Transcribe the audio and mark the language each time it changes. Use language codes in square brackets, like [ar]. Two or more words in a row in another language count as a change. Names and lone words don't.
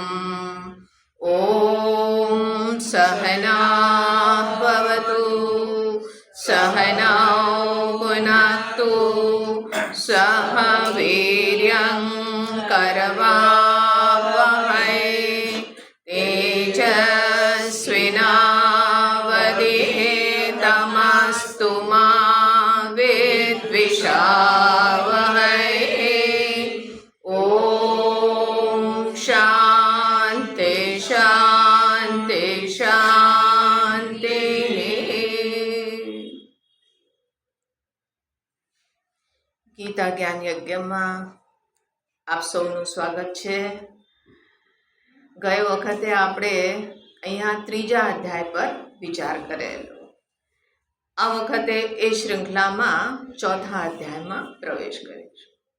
[sa] ॐ सहना भवतु सहनौ भुनक्तु सह वीर्यं करवावहै तेजस्विनावधीतमस्तु मा विद्विषावहै। ॐ शान्ति शान्ति शान्तिः। [gu] ગીતા જ્ઞાન યજ્ઞમાં આપ સૌનું સ્વાગત છે। ગયે વખતે આપણે અહીંયા ત્રીજા અધ્યાય પર વિચાર કરેલો। આ વખતે એ શૃંખલામાં ચોથા અધ્યાયમાં પ્રવેશ કરીશું।